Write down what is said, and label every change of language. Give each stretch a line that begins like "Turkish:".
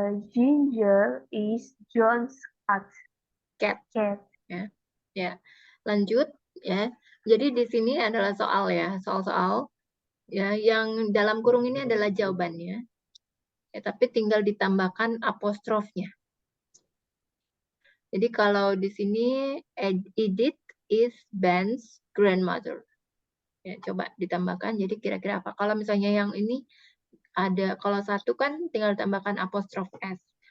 English: Ginger is John's cat. Cat. Cat.
Indonesian: Ya, lanjut ya. Jadi di sini adalah soal ya, soal-soal ya yang dalam kurung ini adalah jawabannya. Ya, tapi tinggal ditambahkan apostrofnya. Jadi kalau di sini
English: Edith is Ben's grandmother.
Indonesian: Ya, coba ditambahkan. Jadi kira-kira apa? Kalau misalnya yang ini ada, kalau satu kan tinggal ditambahkan apostrof S.